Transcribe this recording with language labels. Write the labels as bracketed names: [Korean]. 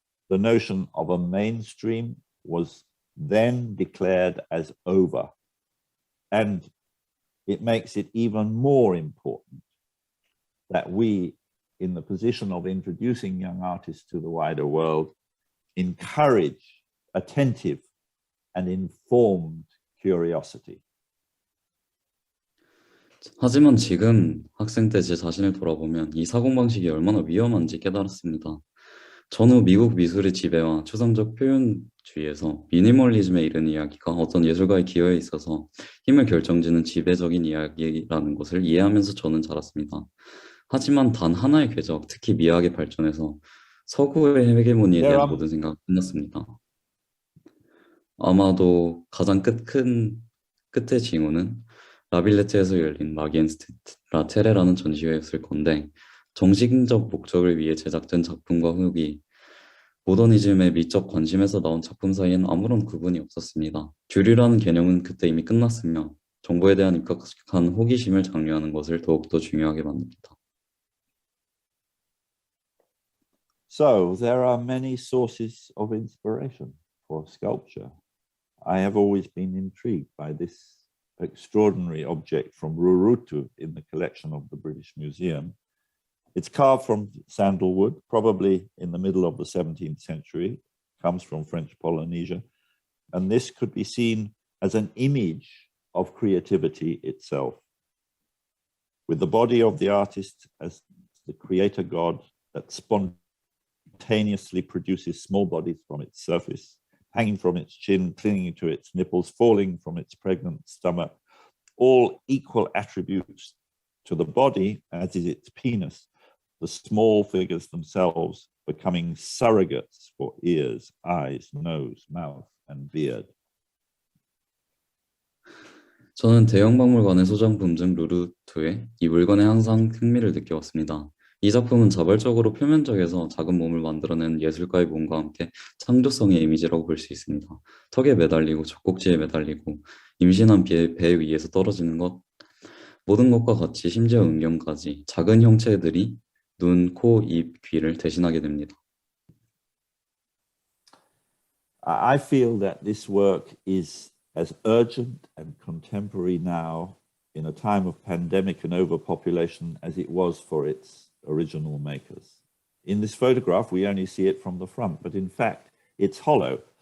[English] The notion of a mainstream was then declared as over, and it makes it even more important that we, in the position of introducing young artists to the wider world, encourage attentive and informed curiosity. [Korean] 하지만 지금 학생 때 제 자신을 돌아보면 이 사고방식이 얼마나 위험한지 깨달았습니다. 전후 미국 미술의 지배와 추상적 표현주의에서 미니멀리즘에 이른 이야기가 어떤 예술가의 기여에 있어서 힘을 결정짓는 지배적인 이야기라는 것을 이해하면서 저는 자랐습니다. 하지만 단 하나의 궤적, 특히 미학의 발전에서 서구의 헤게모니에 대한 모든 생각이 끝났습니다. 아마도 가장 끝의 징후는 라빌레트에서 열린 마기엔스트 라 테레라는 전시회였을 건데 정신적 목적을 위해 제작된 작품과 후기, 모더니즘의 미적 관심에서 나온 작품 사이엔 아무런 구분이 없었습니다. 주류라는 개념은 그때 이미 끝났으며 정보에 대한 입각한 호기심을 장려하는 것을 더욱더 중요하게 만듭니다. [English] So there are many sources of inspiration for sculpture. I have always been intrigued by this extraordinary object from Rurutu in the collection of the British Museum. It's carved from sandalwood, probably in the middle of the 17th century, comes from French Polynesia, and this could be seen as an image of creativity itself, with the body of the artist as the creator god that spontaneously produces small bodies from its surface, hanging from its chin, clinging to its nipples, falling from its pregnant stomach, all equal attributes to the body, as is its penis, the small figures themselves becoming surrogates for ears, eyes, nose, mouth, and beard. [Korean] 저는 대형 박물관의 소장품 중 루루트에 이 물건에 항상 흥미를 느껴왔습니다. 이 작품은 자발적으로 표면적에서 작은 몸을 만들어낸 예술가의 몸과 함께 창조성의 이미지라고 볼 수 있습니다. 턱에 매달리고 젖꼭지에 매달리고 임신한 배 위에서 떨어지는 것, 모든 것과 같이 심지어 음경까지 작은 형체들이 눈, 코, 입, 귀를 대신하게 됩니다. [English] I feel that this work is as urgent and contemporary now in a time of pandemic and overpopulation as it was for its original makers. In this photograph, we only see it from the front, but in fact, it's hollow.